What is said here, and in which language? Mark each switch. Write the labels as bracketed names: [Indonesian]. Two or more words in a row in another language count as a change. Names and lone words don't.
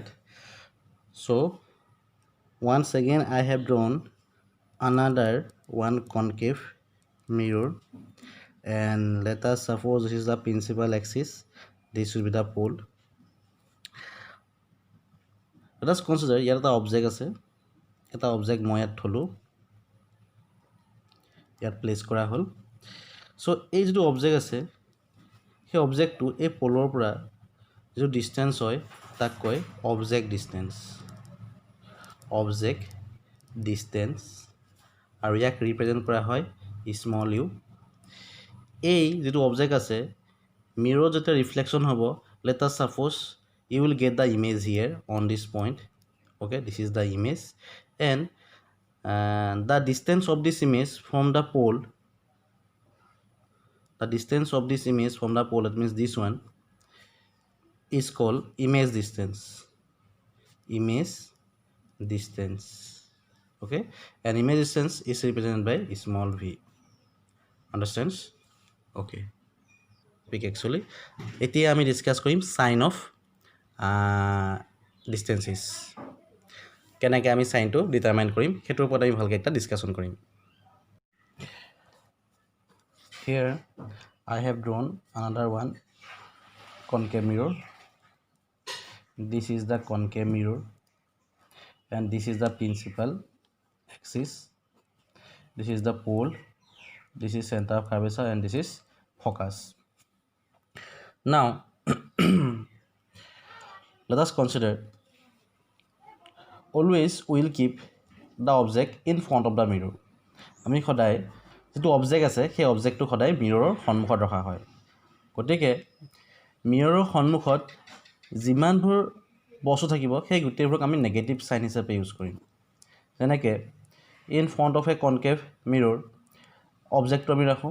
[English] So once again I have drawn another one concave mirror, and let us suppose this is the principal axis, this will be the pole. Let us consider here the object [Assamese] আছে, এটা object মই ইয়াত থ'লো, ইয়াত place কৰা হ'ল. So এই যেটো object আছে সেই object to এই পোলৰ পৰা যেটো distance হয় তাক কয় [English] object distance. Object distance [Assamese] আৰু ইয়াক ৰিপ্ৰেজেন্ট কৰা হয় [English] small u. [Assamese] এই যেটো object আছে mirror যেটা reflection হ'ব, [English] let us suppose you will get the image here on this point. Okay, this is the image, and the distance of this image from the pole, the distance of this image from the pole, that means this one, is called image distance. Image distance. Okay, and image distance is represented by small v. Understands? Okay. Actually, [Assamese] এতিয়া আমি discuss কৰিম [English] sign of distances. [Assamese] কেনেকৈ আমি সাইনটো ডিটাৰমাইন কৰিম সেইটোৰ ওপৰত আমি ভালকৈ এটা ডিসকাশন কৰিম. [English] Here I have drawn another one concave mirror. This is the concave mirror and this is the principal axis. This is the pole. This is center of curvature and this is focus. Now let us consider, always we will keep the object in front of the mirror. [Assamese] আমি সদায় যেটো অবজেক্ট আছে সেই অবজেক্টটো সদায় মিৰৰৰ সন্মুখত ৰখা হয়. গতিকে মিৰৰৰ সন্মুখত যিমানবোৰ বস্তু থাকিব সেই গোটেইবোৰক আমি [English] negative sign [Assamese] হিচাপে ইউজ কৰিম. যেনেকৈ [English] in front of a concave mirror [Assamese] অবজেক্টটো আমি ৰাখোঁ.